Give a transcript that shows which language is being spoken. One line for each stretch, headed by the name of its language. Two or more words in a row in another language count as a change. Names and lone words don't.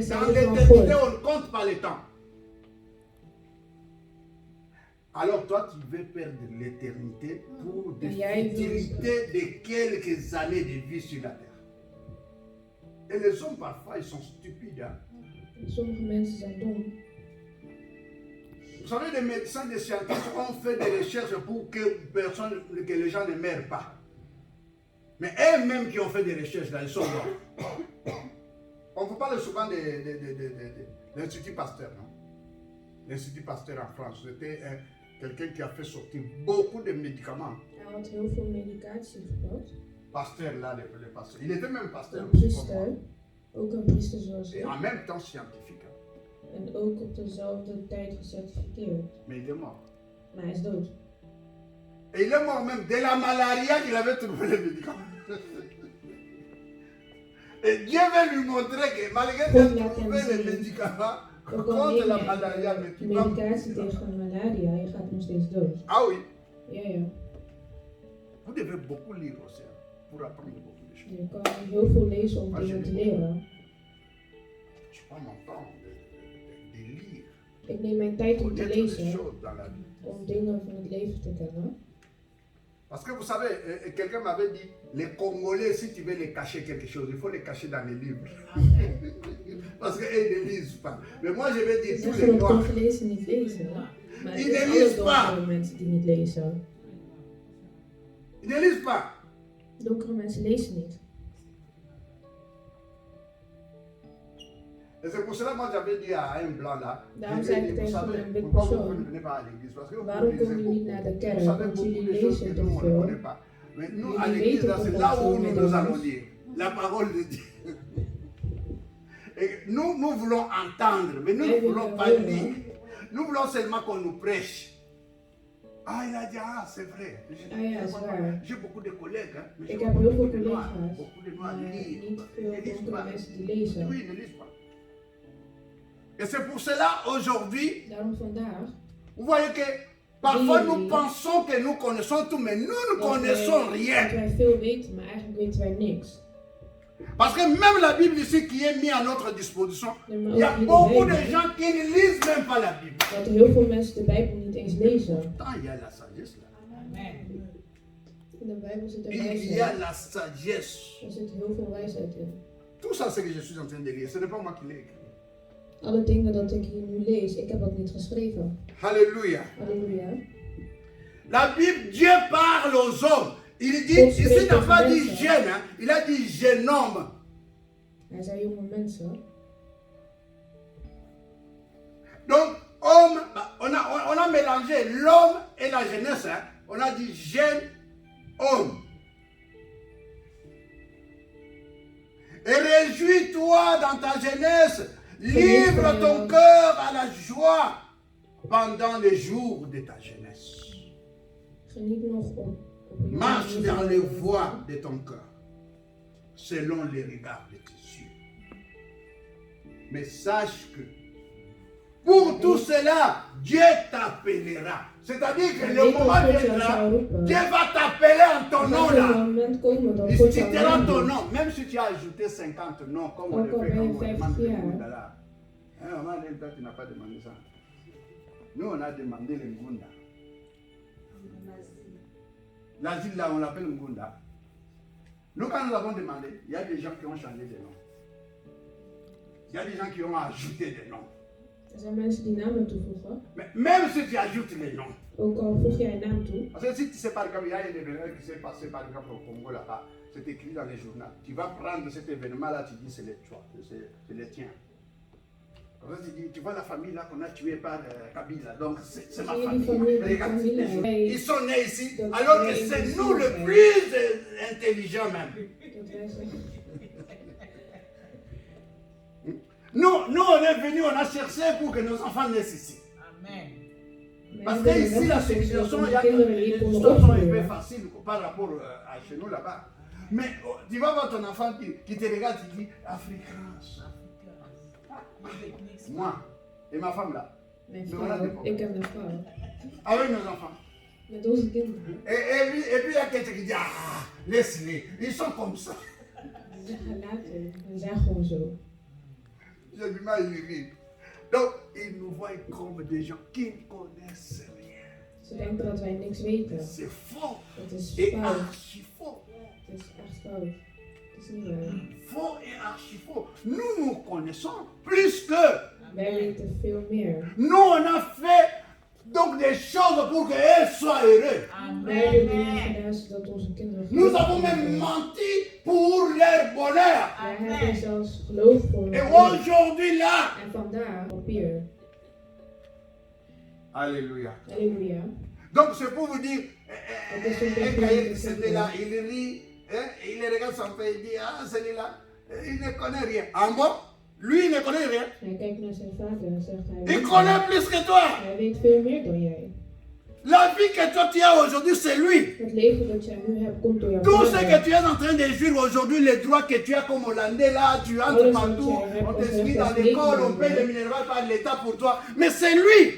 French: Dans l'éternité, on ne compte pas le temps. Alors toi, tu veux perdre l'éternité pour des futilités de quelques années de vie sur la terre. Et les hommes, parfois, ils sont stupides. Hein?
Dutch: Sommige mensen zijn dom.
French: Vous savez, les médecins, les scientifiques ont fait des recherches pour que les gens ne meurent pas. Mais eux-mêmes qui ont fait des recherches, là, ils sont morts. On vous parle souvent de l'Institut Pasteur, non? L'Institut Pasteur en France, c'était quelqu'un qui a fait sortir beaucoup de médicaments.
Dutch: Hij had heel veel medicatie gebruikt.
French: Pasteur, là, le pasteur. Il était même pasteur
Dutch: Een
French: aussi comme moi.
Dutch: priester. Ook een priester zoals
French: Et
Dutch: ik.
French: en même temps scientifique. Hein?
Dutch: En ook op dezelfde tijd gecertificeerd.
French: Mais il est mort.
Dutch: Maar hij is dood.
French: Et il est mort même de la malaria qu'il avait trouvé les médicaments. Et Dieu veut lui montrer que malgré qu'il a trouvé les médicaments
Dutch: Ook al
French: contre la
Dutch: neem
French: malaria, mais
Dutch: je
French: tu vas
Dutch: medicatie tegen malaria, je gaat nog steeds dood.
French: Ah oui,
Dutch: Ja, ja.
French: vous devez beaucoup lire aussi hein, pour apprendre beaucoup de choses.
Dutch: Je kan heel veel lezen om dingen te leren.
French: Je prends mon temps de lire,
Dutch: Ik neem mijn tijd om te
French: connaître les
Dutch: lezen,
French: choses dans la vie.
Dutch: om dingen van het leven te kennen.
French: Parce que vous savez, quelqu'un m'avait dit, les Congolais, si tu veux les cacher quelque chose, il faut les cacher dans les livres. Parce qu'ils ne lisent pas. Mais moi, je vais
Dutch: Ze
French: dire tous
Dutch: zeggen
French: les
Dutch: dat
French: noirs.
Dutch: Congolezen niet lezen. Maar het Die is lezen alle
French: pas.
Dutch: donkere mensen die niet lezen.
French: Ils ne lisent pas.
Dutch: Donkere mensen lezen niet.
French: Et c'est pour cela que moi j'avais dit à un blanc là,
Dutch: Daarom
French: j'ai
Dutch: zei
French: dit,
Dutch: ik
French: vous
Dutch: tegen
French: savez,
Dutch: een wit
French: pourquoi vous
Dutch: persoon,
French: ne venez pas à l'église? Parce que vous
Dutch: waarom
French: lisez
Dutch: komen jullie niet naar de
French: beaucoup.
Dutch: kerk?
French: Vous savez
Dutch: Want
French: beaucoup
Dutch: jullie
French: de choses que
Dutch: lezen
French: nous,
Dutch: te
French: on ne
Dutch: veel.
French: connaît pas. Mais nous, à
Dutch: Jullie
French: l'église,
Dutch: weten
French: là,
Dutch: toch
French: c'est
Dutch: wat
French: là où
Dutch: veel
French: nous
Dutch: met
French: allons
Dutch: ons.
French: dire la parole de Dieu. Et nous voulons entendre, mais nous ne voulons pas lire. Nous voulons seulement qu'on nous prêche. Ah, il a dit, ah, c'est vrai.
Dutch: Ah ja, is waar.
French: J'ai beaucoup de collègues, hein, mais
Dutch: Ik
French: j'ai
Dutch: heb heel veel
French: beaucoup de noirs.
Dutch: collega's,
French: Beaucoup de noirs
Dutch: maar
French: lisent.
Dutch: niet
French: Ils
Dutch: veel
French: ne lisent
Dutch: donkere
French: pas.
Dutch: mensen die lezen.
French: Oui, ils ne lisent pas. Et c'est pour cela, aujourd'hui,
Dutch: Daarom vandaag
French: vous voyez que parfois Oui, nous oui. pensons que nous connaissons tout, mais nous ne
Dutch: dat
French: connaissons
Dutch: wij,
French: rien.
Dutch: dat wij veel weten, maar eigenlijk weten wij niks.
French: Parce que même la Bible ici qui est mise à notre disposition,
Dutch: Nee, maar
French: il y a
Dutch: ook in de
French: beaucoup de
Dutch: Bijbel,
French: gens qui ne lisent même pas la Bible.
Dutch: dat er heel veel mensen de Bijbel niet eens lezen.
French: Pourtant, il y a la sagesse là.
Dutch: In de Bijbel zit er
French: Il y a
Dutch: wijsheid.
French: la sagesse.
Dutch: Er zit heel veel wijsheid in.
French: Tout ça, c'est que je suis en train de lire. Ce n'est pas moi qui l'ai écrit.
Dutch: Alle dingen dat ik hier nu lees, ik heb dat niet geschreven.
French: Alléluia.
Dutch: Halleluja.
French: La Bible, Dieu parle aux hommes. Il dit,
Dutch: God
French: ici,
Dutch: spreekt
French: il n'a
Dutch: tegen
French: pas dit
Dutch: mensen.
French: jeune, hein, il a dit jeune homme.
Dutch: Hij zei jonge mensen.
French: Donc, homme, on a mélangé l'homme et la jeunesse. Hein. On a dit jeune homme. Et réjouis-toi dans ta jeunesse. Livre ton cœur à la joie pendant les jours de ta jeunesse.
Dutch: Geniet nog op je
French: Marche
Dutch: jeugd.
French: dans les voies de ton cœur, selon les regards de tes yeux. Mais sache que pour tout cela, Dieu t'appellera. C'est-à-dire que le moment viendra, Dieu va t'appeler en ton nom
Dutch: Er gaat
French: là.
Dutch: een moment komen dat
French: Il
Dutch: God jou
French: citera ton
Dutch: aanroept.
French: nom, même si tu as ajouté 50 noms, comme on le Encore fait quand bien on 50 demande le ans. Ngunda là. Hein, maman, toi, tu n'as pas demandé ça. Nous, on a demandé le Ngunda. L'asile là, on l'appelle Ngunda. Nous, quand nous avons demandé, il y a des gens qui ont changé de nom. Il y a des gens qui ont ajouté des noms. Er zijn mensen die namen toevoegen. Mais même si tu ajoutes les noms, Ook al voeg jij een naam toe. Parce que si tu sais par exemple, il y a un événement qui s'est passé par exemple au Congo là-bas, c'est écrit dans les journaux. Tu vas prendre cet événement-là, tu dis c'est les toi, c'est les tiens. Comme ça, tu dis, tu vois la famille là qu'on a tuée par Kabila, donc c'est ma famille. Regarde, ils sont nés ici, alors que c'est nous le plus intelligents même.
Dutch: Dat wij zeggen.
French: Nous, on est venus, on a cherché pour que nos enfants naissent ici. Amen. Parce que ici, la civilisation, il y a les histoires sont un peu faciles par rapport à chez nous là-bas. Mais tu vas voir ton enfant qui te regarde, qui dit Afrikaans. Moi et ma femme là.
Dutch: Mijn
French: Mais on a des
Dutch: vrouw,
French: problèmes.
Dutch: ik heb een vrouw.
French: Avec nos enfants.
Dutch: Met onze kinderen.
French: Et puis il y a quelqu'un qui dit ah, laisse-les, ils sont comme ça.
Dutch: Ze zeggen later, we zijn gewoon zo.
French: J'ai du mal à y rire. Donc, ils nous voient comme des gens qui ne connaissent rien.
Dutch: Ze denken dat wij niks weten.
French: C'est faux.
Dutch: Het is
French: Et
Dutch: fout.
French: archi faux.
Dutch: Het is echt fout. Het is niet waar.
French: Faux et archi faux. Nous connaissons plus que.
Dutch: Wij weten veel meer.
French: Nous, on a fait donc des choses pour qu'elles soient heureuses.
Dutch: Wij hebben dingen
French: Amen.
Dutch: gedaan zodat onze kinderen
French: Nous
Dutch: gelukkig
French: avons même
Dutch: worden.
French: menti pour leur bonheur.
Dutch: Wij hebben zelfs geloof voor hun
French: Et
Dutch: geluk.
French: aujourd'hui là.
Dutch: En vandaar papier.
French: Alléluia.
Dutch: Halleluja.
French: Donc c'est pour vous dire,
Dutch: Dat is een
French: un
Dutch: beetje
French: cahier
Dutch: wat
French: qui
Dutch: ik
French: était là,
Dutch: zeg.
French: il rit, hein, il regarde son père, il dit, ah celui-là, il ne connaît rien. En bon, lui il ne connaît rien.
Dutch: Hij kijkt naar zijn vader en zegt hij
French: Il
Dutch: weet
French: connaît
Dutch: meer.
French: plus que toi.
Dutch: Hij weet veel meer dan jij.
French: La vie que toi tu as aujourd'hui, c'est lui.
Dutch: Het leven dat jij nu hebt komt door jouw
French: Tout ce que
Dutch: vader.
French: tu es en train de jouir aujourd'hui, les droits que tu as comme Hollandais là, tu entres partout, on t'inscrit dans l'école, on paye les minéraux par l'État pour toi. Mais c'est lui.